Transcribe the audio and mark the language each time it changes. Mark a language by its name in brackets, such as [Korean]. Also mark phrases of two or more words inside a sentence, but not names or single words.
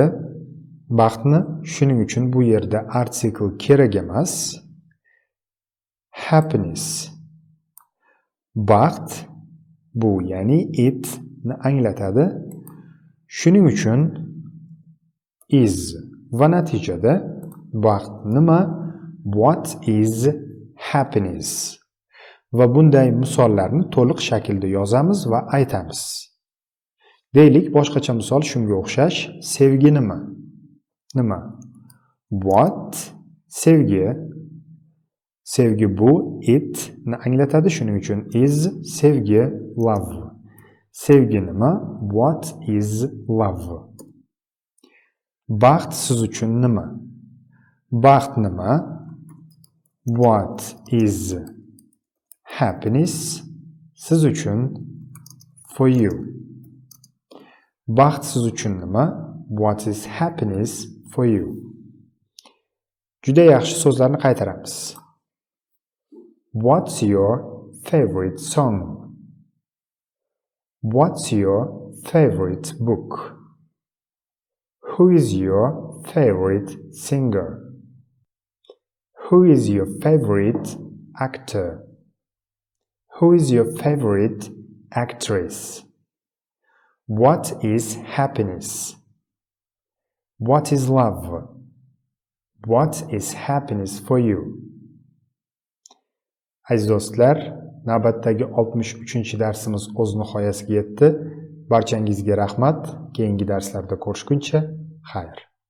[Uzbek] Baxtni, shuning uchun bu yerda article kerak emas. [English] Happiness. [Uzbek] Baxt bu ya'ni it ni anglatadi. Shuning uchun is va natijada baxt nima? [English] What is happiness? [Uzbek] Va bunday misollarni to'liq shaklda yozamiz va aytamiz. Deylik, boshqacha misol shunga o'xshash. Sevgi nima? Nima? What? Sevgi. Sevgi bu itni anglatadi, shuning uchun is sevgi love. Sevgi nima? [English] What is love? [Uzbek] Baxt siz uchun nima? Baxt nima? [English] What is happiness? [Uzbek] Siz uchun [English] for you. [Uzbek] Baxt siz uchun nima? [English] What is happiness for you? Juda yaxshi so'zlarni qaytaramiz. What's your favorite song? What's your favorite book? Who is your favorite singer? Who is your favorite actor? Who is your favorite actress? What is happiness? What is love? What is happiness for you? [Uzbek] Aziz do'stlar, navbatdagi 63-darsimiz o'z nihoyasiga yetdi. Barchangizga rahmat. Keyingi darslarda ko'rishguncha, xayr.